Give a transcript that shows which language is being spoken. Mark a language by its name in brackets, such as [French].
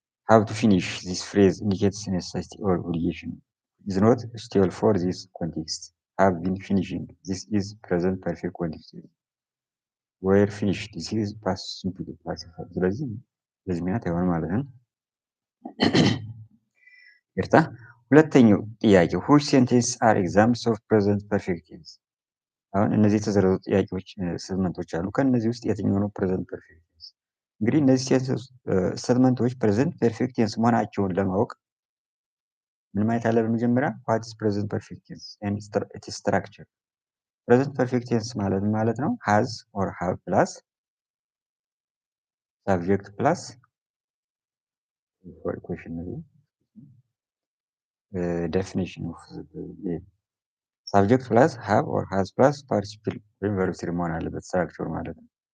[English] Have to finish this phrase indicates necessity or obligation. Is not suitable for this context. Have been finishing. This is present perfect context. Were finished. This is past simple passive. [Amharic] ስለዚህ በዚህ ምክንያት አይሆንም ማለት ነው። ይርታ ሁለተኛው ጥያቄ [English] which sentences are examples of present perfect tense? [Amharic] አሁን እነዚህ የተዘረዙ ጥያቄዎች ስቴትመንቶች አሉ። ከነዚህ ውስጥ የትኛው ነው ፕሬዘንት ፐርፌክት ቴንስ? እንግዲህ እነዚህ ስቴትመንቶች ፕሬዘንት ፐርፌክት ቴንስ መሆናቸውን ለማወቅ ምን ማየት አለብን? መጀመሪያ [English] what is present perfect tense and its structure. present perfect tense [Amharic] ማለት ነው [English] has or have plus subject plus question definition of subject plus have or has plus participle [Amharic] ወይም [English] verb [Amharic] ስሪ መሆን አለበት [English] structure [Amharic] ማለት ነው።